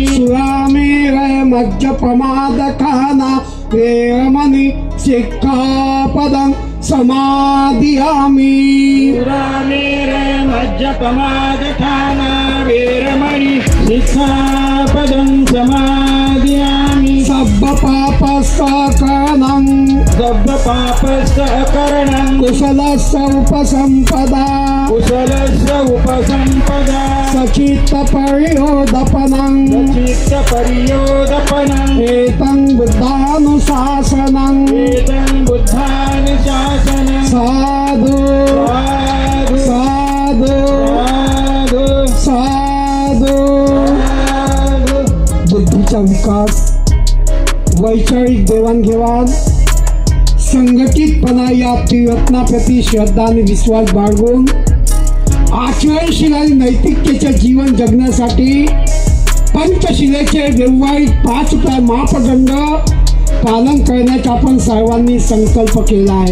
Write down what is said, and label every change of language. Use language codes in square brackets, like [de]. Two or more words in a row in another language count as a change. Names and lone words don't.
[pi] सुरामेरय मज्जपमादखाना वेरमणि सिक्खापदं समादियामि, पुरामेरे मज्जपमादठाना वेरमणि शिक्षापदं समादियामि, सब्बपापस्सकरणं सब्बपापस्सकरणं कुशलस्य उपसम्पदा, कुशलस्य उपसम्पदा, सचित्तपर्योदपनं चित्तपर्योदपनं, एतं बुद्धानुशासनं एतं बुद्धानुशासनं, साधु साधु साधु साधु साधु. [mr] बुद्धीचा विकास, वैचारिक देवाणघेवाण, संघटितपणा या त्रिरत्नाप्रती श्रद्धा आणि विश्वास बाळगून आचरणशील आणि नैतिकतेचे जीवन जगण्यासाठी पंचशिलेचे व्यवहारिक 5 मापदंड पालन करण्याचा आपण सर्वांनी संकल्प केला आहे.